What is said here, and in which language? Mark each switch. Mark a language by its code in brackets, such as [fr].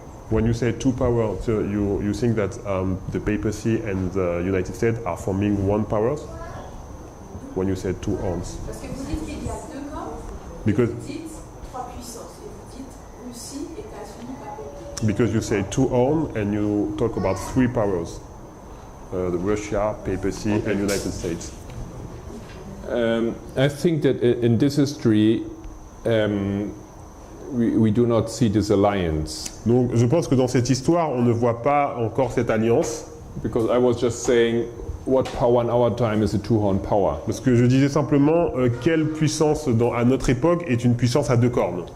[en] When you say two power, so you think that the papacy and the United States are forming one power? When you say two horns? [fr] Parce que vous dites qu'il y a deux camps, [en] Because [fr] vous dites trois puissances, et vous dites Russie, États-Unis, papauté. [en] because you say two horns and you talk about three powers, the Russia, papacy, and United States. I think that in this history, we do not see this alliance. [fr] Donc je pense que dans cette histoire, on ne voit pas encore cette alliance, [en] Because I was just saying, what power in our time is a two-horn power? [fr] parce que je disais simplement quelle puissance à notre époque est une puissance à deux cornes.